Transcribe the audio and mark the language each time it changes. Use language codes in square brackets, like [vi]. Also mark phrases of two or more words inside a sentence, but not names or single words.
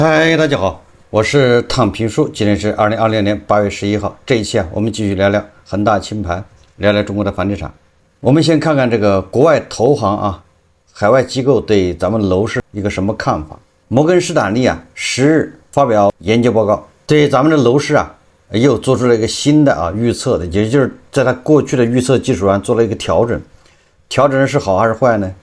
[zh] 嗨，大家好，我是躺平叔，今天是2020年8月11号。這一期我們繼續聊聊恆大清盤，聊聊中國的房地產。我們先看看這個國外投行海外機構對咱們樓市一個什麼看法。摩根士丹利10日發表研究報告，對咱們的樓市又做出了一個新的預測的，也就是在它過去的預測基礎上做了一個調整。調整是好還是壞呢？